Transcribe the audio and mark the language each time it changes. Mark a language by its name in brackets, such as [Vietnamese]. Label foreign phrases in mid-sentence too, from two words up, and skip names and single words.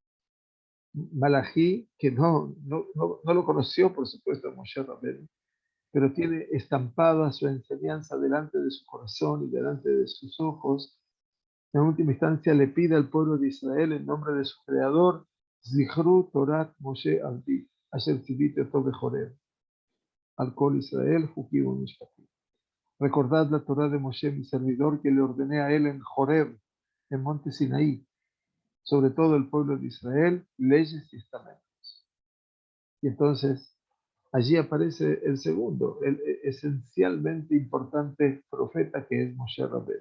[Spanish] Malají, que no lo conoció, por supuesto, Moshe Rabbeinu, pero tiene estampada su enseñanza delante de su corazón y delante de sus ojos. En última instancia le pide al pueblo de Israel en nombre de su creador, [Hebrew] זכרו תורת משה עבדי, אשר צויתי אותו בחורב, על כל ישראל, חקים ומשפטים. [Spanish] Recordad la Torah de Moshe, mi servidor, que le ordené a él en Joreb, en monte Sinaí, sobre todo el pueblo de Israel, leyes y estamentos. Y entonces allí aparece el segundo, el esencialmente importante profeta que es Moshe Rabbeinu.